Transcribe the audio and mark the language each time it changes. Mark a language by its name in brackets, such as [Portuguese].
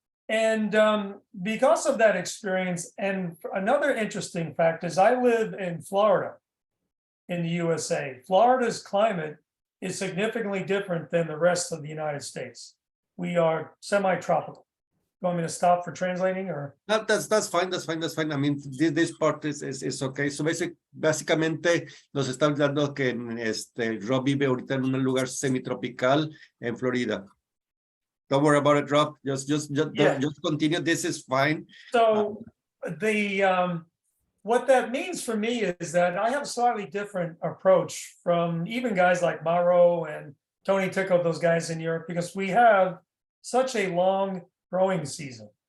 [English] And because of that experience, and another interesting fact is I live in Florida in the USA. Florida's climate is significantly different than the rest of the United States. We are semi-tropical. You want me to stop for translating, or? No, that's fine. I mean, this part is okay. [Spanish] So básicamente nos está hablando que Rob vive ahorita en un lugar semitropical en Florida. [English] Don't worry about it, Rob. Just continue. This is fine. So what that means for me is that I have a slightly different approach from even guys like Mauro and Tony Tico, those guys in Europe, because we have such a long growing season.